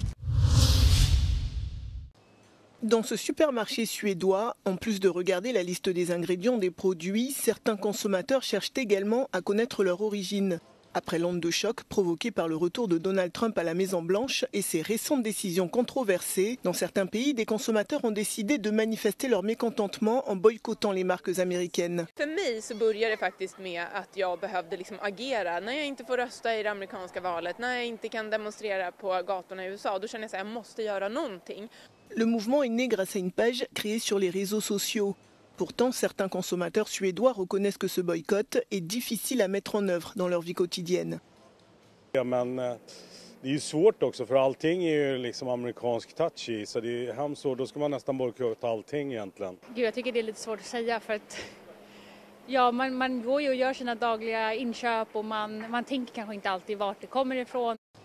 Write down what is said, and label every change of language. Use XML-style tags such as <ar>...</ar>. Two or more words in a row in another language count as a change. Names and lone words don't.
<fr>Dans ce supermarché suédois, en plus de regarder la liste des ingrédients des produits, certains consommateurs cherchent également à connaître leur origine. Après l'onde de choc provoquée par le retour de Donald Trump à la Maison-Blanche et ses récentes décisions controversées, dans certains pays, des consommateurs ont décidé de manifester leur mécontentement en boycottant les marques américaines.</fr> <sv>För mig så börjar det faktiskt med att jag behövde agera när jag inte får rösta i det amerikanska valet, när jag inte kan demonstrera på gatorna i USA. Då känner jag att jag måste göra någonting.</sv> <fr>Le mouvement est né grâce à une page créée sur les réseaux sociaux. Pourtant, certains consommateurs suédois reconnaissent que ce boycott est difficile à mettre en övre dans leur vie quotidienne.</fr> <sv>Ja, men det är ju svårt också för allting är ju liksom amerikansk touch i så det är hemskt så då ska man nästan bojkotta allting egentligen. Gud, jag tycker det är lite svårt att säga för att man går ju och gör sina dagliga inköp och man tänker kanske inte alltid vart det kommer ifrån.</sv>